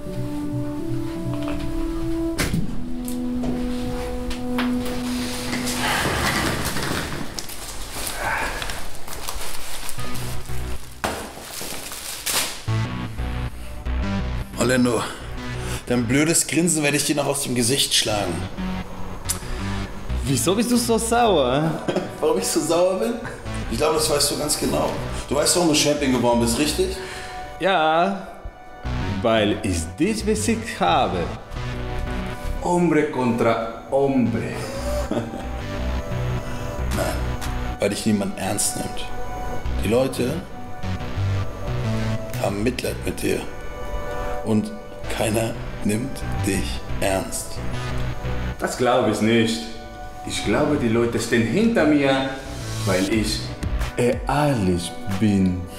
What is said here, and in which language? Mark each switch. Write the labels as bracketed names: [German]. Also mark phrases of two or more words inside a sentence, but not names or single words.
[German] Orlando, dein blödes Grinsen werde ich dir noch aus dem Gesicht schlagen. Wieso bist du so sauer? Warum ich so sauer bin? Ich glaube, das weißt du ganz genau. Du weißt, warum du Champion geworden bist, richtig? Ja, weil ich dich besiegt habe. [Spanish] Hombre contra hombre. [German] Nein, weil dich niemand ernst nimmt. Die Leute haben Mitleid mit dir. Und keiner nimmt dich ernst. Das glaube ich nicht. Ich glaube, die Leute stehen hinter mir, weil ich ehrlich bin.